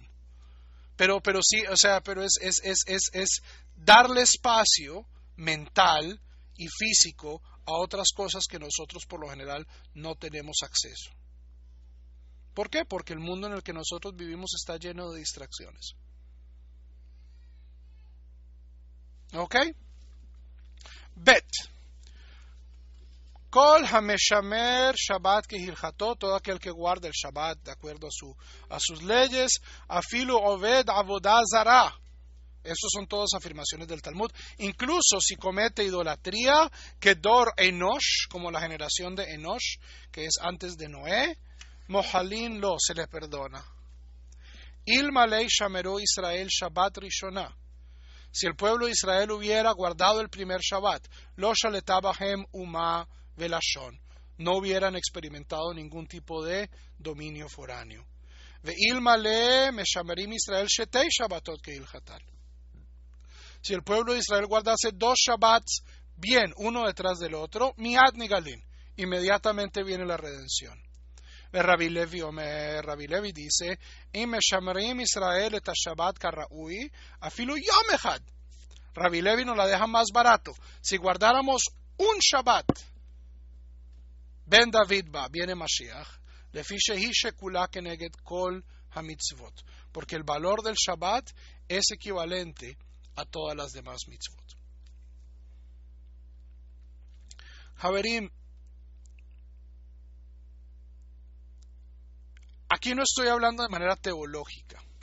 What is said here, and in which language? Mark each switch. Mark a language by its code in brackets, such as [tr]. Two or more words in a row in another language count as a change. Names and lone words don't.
[es] Pero sí, o sea, pero es darle espacio mental y físico a otras cosas que nosotros por lo general no tenemos acceso. ¿Por qué? Porque el mundo en el que nosotros vivimos está lleno de distracciones. ¿Ok? [he] ב. כל המשמר שבת כהלכתו, [es] todo aquel que guarda el Shabbat de acuerdo a sus leyes, [he] אפילו עובד עבודה זרה. [es] Estos son todas afirmaciones del Talmud. Incluso si comete idolatría, [he] כדור אנוש, [es] como la generación de Enosh, que es antes de Noé, [he] מוחלין לו, [es] se le perdona. [he] אילמלי שמרו ישראל שבת ראשונה. [es] Si el pueblo de Israel hubiera guardado el primer Shabbat, [he] לא שלטה בהם אומה ולשון, [es] no hubieran experimentado ningún tipo de dominio foráneo. [he] ואילמלי משמרים ישראל שתי שבתות כהלכתן. [es] Si el pueblo de Israel guardase 2 Shabbats bien, uno detrás del otro, [he] מיד נגאלין, [es] inmediatamente viene la redención. [he] Rabbi Levi dice, אם משמרים ישראל את שבת כראוי, אפילו יום אחד. [es] Rabbi Levi nos la deja más barato. Si guardáramos un Shabbat, [he] בן דוד בא, [es] viene Mashiach, [he] לפי שהיא שקולה כנגד כל המצוות, [es] porque el valor del Shabbat es equivalente a todas las demás mitzvot. Haverim, aquí no estoy hablando de manera teológica.